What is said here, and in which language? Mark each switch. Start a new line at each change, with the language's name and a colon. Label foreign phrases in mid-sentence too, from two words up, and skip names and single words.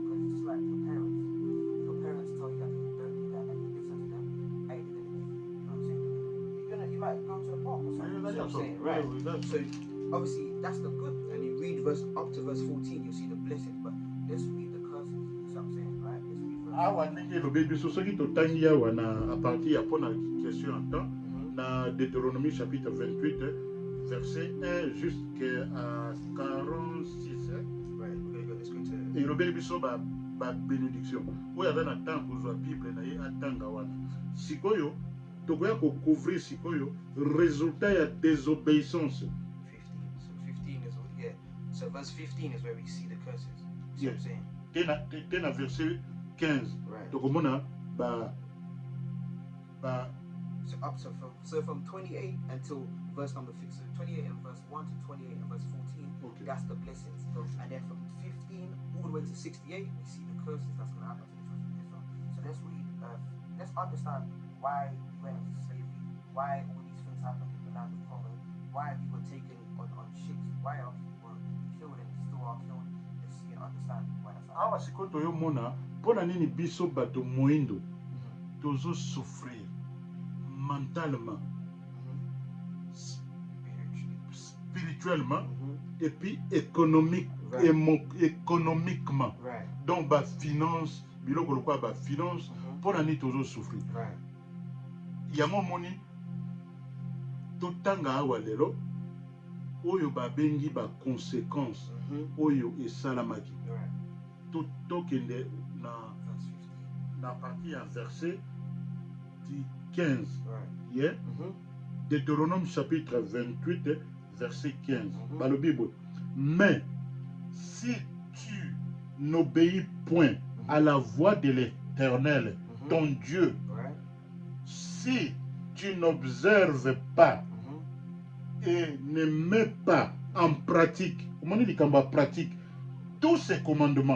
English: Because it's just like your parents. If your parents tell you that you don't do that and you listen to them, hey, they're going to give you, you know what I'm saying? You might go to the park or something. You know what I'm saying? Right. So obviously that's the good. And you read up to verse 14, you'll see the blessings. But let's read the curses. You know what I'm saying? Right? Let's read verse.
Lingala: Awa ndenge lobi biso soki totangi awa na
French: a partir
Lingala: ya pona
French: question en temps
Lingala: na
French: Deutéronomie chapitre 28 verset 1 jusqu'à 46.
English: Right. Okay, let's go to.
Lingala: Et lobi biso ba bénédiction. Oyo aza na temps kozwa Bible na ye atanga wana. Sikoyo tokoya ko couvrir sikoyo résultat ya désobéissance.
English: 15. So 15 is what, yeah. So verse 15 is where we see the curses. You see what I'm saying?
Lingala: Tena verset 15.
English: Right.
Lingala: Tokomona ba
English: So up to from 28 until verse number 6. So 28 and verse 1 to 28 and verse 14. Okay. That's the blessings. And then from 15 all the way to 68, we see the curses that's going to happen to the children of Israel. So let's read. Let's understand why we went into slavery. Why all these things happened in the land of Congo. Why we were taken on ships. Why our people were killed and still are killed. Let's see and understand why that's happening.
Lingala: awa sikoyo toyomona mpona nini biso bato moyindo tozo
French: souffrir mentalement, spirituellement et puis économiquement.
English: Right.
Lingala: Donc ba finance biloko lokwa ba finance mpona nini tozo souffrir.
English: Right.
Lingala: Yango moni totanga awa lelo oyo babengi ba conséquences oyo esalamaki.
English: Right.
Lingala: Tokende na partie ya verset 15.
English: Right. Yeah?
French: Deutéronome chapitre 28 verset 15.
Lingala: Balobi boy.
French: Mais si tu n'obéis point à la voix de l'Éternel, ton Dieu,
English: Right.
French: si tu n'observes pas et ne mets pas en pratique, comment on dit pratique, tous ces commandements